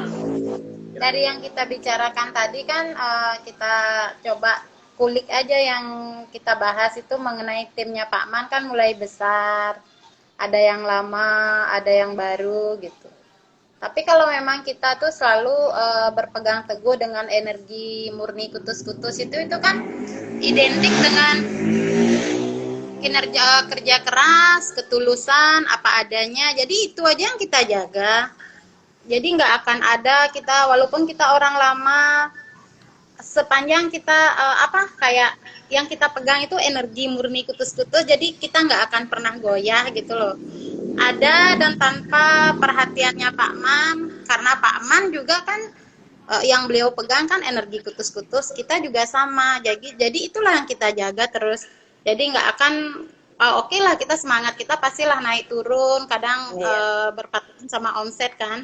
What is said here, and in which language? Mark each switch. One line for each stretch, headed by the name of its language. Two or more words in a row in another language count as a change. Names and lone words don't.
Indonesian: dari yang kita bicarakan tadi kan kita coba kulik aja yang kita bahas itu mengenai timnya Pak Man kan mulai besar. Ada yang lama, ada yang baru gitu. Tapi kalau memang kita tuh selalu berpegang teguh dengan energi murni kutus-kutus itu kan identik dengan kinerja kerja keras, ketulusan, apa adanya. Jadi itu aja yang kita jaga. Jadi nggak akan ada kita walaupun kita orang lama sepanjang kita kayak yang kita pegang itu energi murni kutus-kutus. Jadi kita nggak akan pernah goyah gitu loh. Ada dan tanpa perhatiannya Pak Man, karena Pak Man juga kan yang beliau pegang kan energi kutus-kutus, kita juga sama. Jadi itulah yang kita jaga terus. Jadi nggak akan oke lah kita semangat kita pastilah naik turun, kadang berpatroli sama omset kan.